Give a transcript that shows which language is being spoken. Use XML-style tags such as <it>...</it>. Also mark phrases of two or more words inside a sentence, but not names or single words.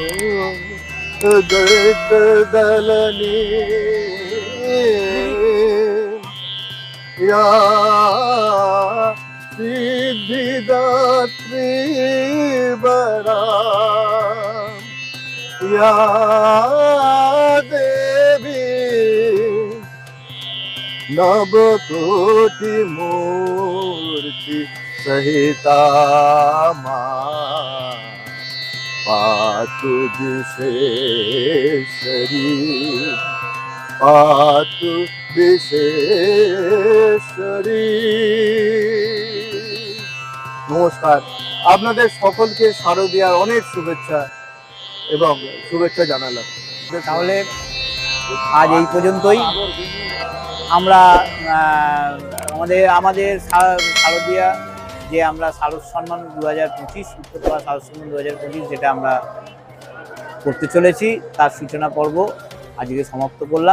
<sa>দৈত দলনে সিদ্ধিদাত্রী বরা দেবী নবकोटि मूर्ति सहिता पातु विशेषरी पातु विशेषरी।</sa> <bn>নমস্কার, আপনাদের সকলকে শারদীয়ার অনেক শুভেচ্ছা এবং শুভেচ্ছা জানালাম। তাহলে আজ এই পর্যন্তই। আমরা আমাদের শারদীয়া যে আমরা শারদ সম্মান 2025 উত্তরপাড়া শারদ সম্মান 2025 যেটা আমরা করতে চলেছি, তার সূচনা পর্ব আজকে সমাপ্ত করলাম।</bn>